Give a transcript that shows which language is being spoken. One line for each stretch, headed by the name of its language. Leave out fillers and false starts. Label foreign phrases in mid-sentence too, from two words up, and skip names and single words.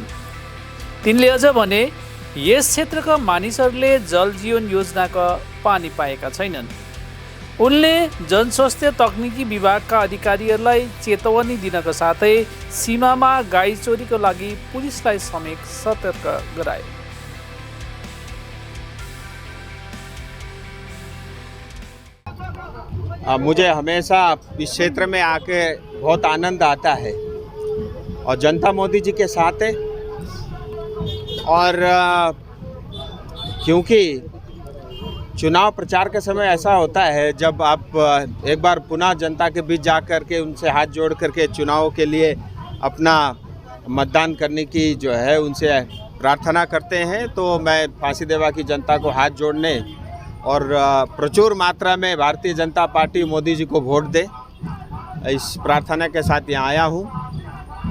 Nepali: तिनले अझ भने, यस क्षेत्रका मानिसहरूले जल जीवन योजनाका पानी पाएका छैनन्। उनले जनस्वास्थ्य तकनिकी विभागका अधिकारीहरूलाई चेतवनी दिनका साथै सीमामा गाई चोरीको लागि पुलिसलाई समेत सतर्क गराए।
Hindi: मुझे हमेशा इस क्षेत्र में आके बहुत आनंद आता है और जनता मोदी जी के साथ है। और क्योंकि चुनाव प्रचार के समय ऐसा होता है, जब आप एक बार पुनः जनता के बीच जा कर के उनसे हाथ जोड़ करके चुनाव के लिए अपना मतदान करने की जो है उनसे प्रार्थना करते हैं, तो मैं फाँसीदेवा की जनता को हाथ जोड़ने और प्रचुर मात्रा में भारतीय जनता पार्टी मोदी जी को वोट दे, इस प्रार्थना के साथ यहाँ आया हूँ।